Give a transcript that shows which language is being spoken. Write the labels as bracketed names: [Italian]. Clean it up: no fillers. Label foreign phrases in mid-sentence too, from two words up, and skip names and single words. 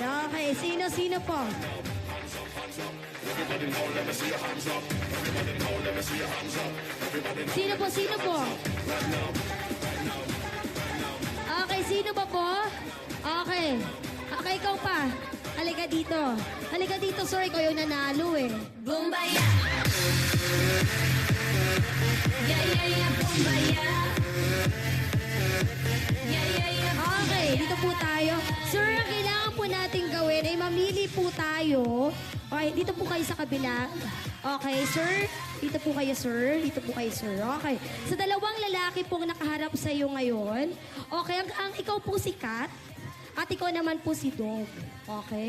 [Filipino] Okay, sino po? Sino po? Okay, sino ba po? Okay. Okay, ikaw pa. Halika dito. Halika dito, sir. Ikaw yung nanalo eh. Bumbaya. [English] Yeah, yeah, yeah, bumbaya. Yeah, yeah, yeah. [Filipino] Okay, dito po tayo. Sir, ang kailangan po natin gawin ay mamili po tayo. Okay, dito po kayo sa kabila. Okay, sir. Dito po kayo, sir. Dito po kayo, sir. Okay. Sa dalawang lalaki pong nakaharap sa iyo ngayon. Okay, ang ikaw po si Kat. At ikaw naman po si Dog. Okay?